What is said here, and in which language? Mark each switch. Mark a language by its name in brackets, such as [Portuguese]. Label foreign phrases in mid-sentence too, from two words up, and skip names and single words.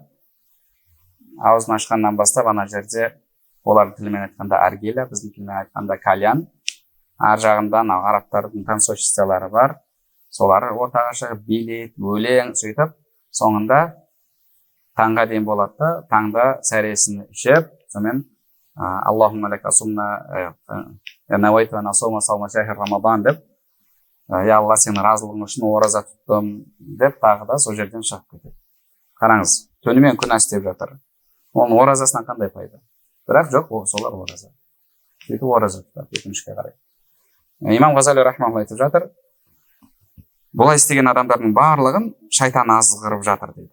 [Kazakh] Аузын ашқаннан бастап ана жерде олардың тілімен айтқанда аргиля, біздің тілімен айтқанда кальян, ар жағында анау арабтардың танцовщицалары бар, солар ортаға шығып билейді, өлең сөйтіп, соңында таңға дейін болады да, таңда сәресін ішіп, сонымен [Arabic] اللهم لك صمنا نويت أن أصوم صوم شهر رمضان [Kazakh] деп, я Алла, сенің разылығың үшін ораза тұттым деп, тағы да сол жерден шығып кетеді. Қараңыз, түнімен күнә істеп жатыр. Оның оразасынан қандай пайда? Бірақ жоқ, солар ораза. Сөйтіп ораза тұтады өкінішке қарай. Имам Ғазали рахмаулла айтып жатыр, бұлай істеген адамдардың барлығын шайтан азғырып жатыр дейді.